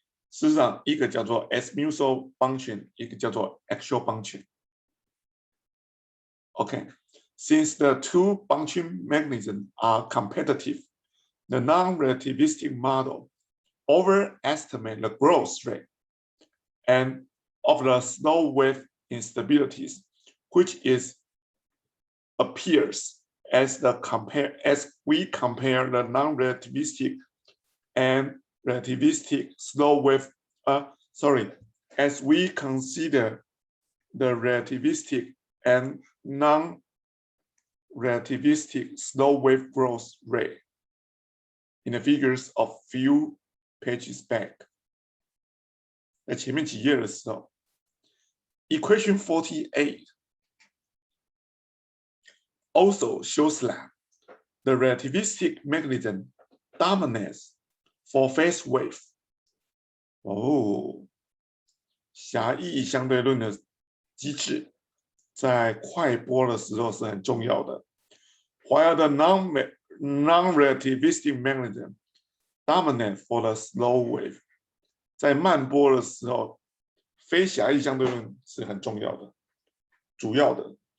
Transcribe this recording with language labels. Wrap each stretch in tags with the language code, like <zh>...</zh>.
<zh>事实上，一个叫做 S-mutual bunching， 一个叫做 axial bunching。</zh> <en>Okay, since the two bunching mechanisms are competitive, the non-relativistic model overestimates the growth rate and of the slow wave instabilities, which appears as we compare the non-relativistic and relativistic slow wave. As we consider the relativistic and non-relativistic slow wave growth rate in the figures of few pages back.</en> <zh>在前面几页的时候</zh> <en>，Equation 48 also shows that the relativistic mechanism dominates for phase wave.</en> <zh>狭义相对论的机制在快波的时候是很重要的。</zh> <en>While the non-relativistic mechanism dominate for the slow wave，</en> <zh>在慢波的时候，非狭义相对论是很重要的，主要的。</zh>